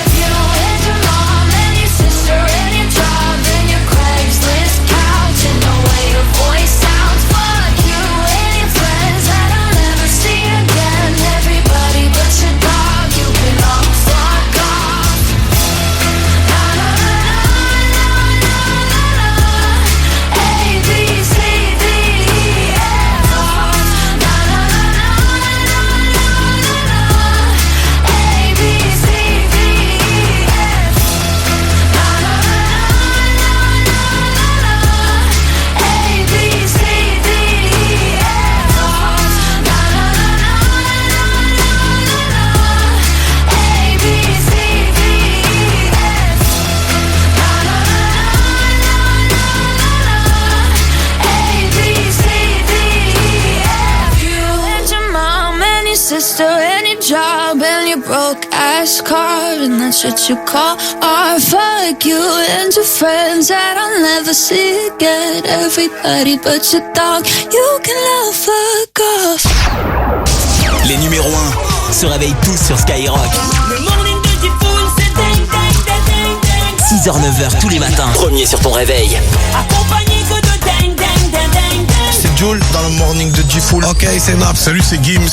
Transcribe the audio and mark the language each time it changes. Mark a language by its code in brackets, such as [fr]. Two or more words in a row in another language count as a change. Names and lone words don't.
[en] You and your mom and your sister and your job and your Craigslist couch and the way your voice sounds. Fuck you and your friends that I'll never see again. Everybody but your dog, you can all fuck off. Na na na na na na na. A, B, C, D, E, F. Na na na na na na na. A, B, C, D, E, F. Na na na na na na na. A, B, C, D, E, F. Na na na na na na. A, B, C, D, E, F. Na na na na na na. A, B, C, D, E, F. You and your mom and your sister and your job and your broke ass car, and that's what you call art. Fuck you and your friends that I'll never see again. Everybody but your dog, you can all fuck off. [fr] Les numéros 1 se réveillent tous sur Skyrock. Le morning de Diffoul, c'est ding ding ding ding ding. 6h-9h tous les matins. Premier sur ton réveil. Accompagné que de ding ding ding ding ding. C'est Jules dans le morning de Diffoul. Ok, c'est Naps. Salut, c'est Gims.